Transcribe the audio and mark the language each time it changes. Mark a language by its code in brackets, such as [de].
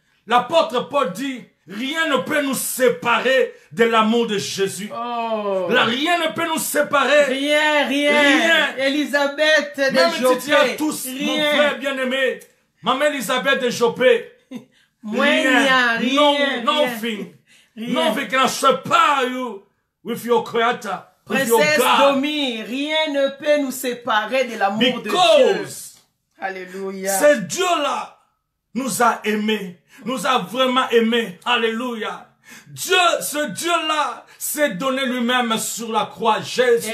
[fr] L'apôtre Paul dit, rien ne peut nous séparer de l'amour de Jésus. Oh. Là, rien ne peut nous séparer. Rien. Elisabeth de Même si tu as Jopé. tous, mon frère bien-aimé, maman Elisabeth de Jopé. Rien. [en] Nothing. Nothing can separate you with your Creator. With your [fr] Princesse [en] God. [fr] Domi, rien ne peut nous séparer de l'amour de Dieu. [en] Because [fr] Alléluia. ce Dieu-là nous a aimés, nous a vraiment aimés. Alléluia. Ce Dieu-là s'est donné lui-même sur la croix, Jésus.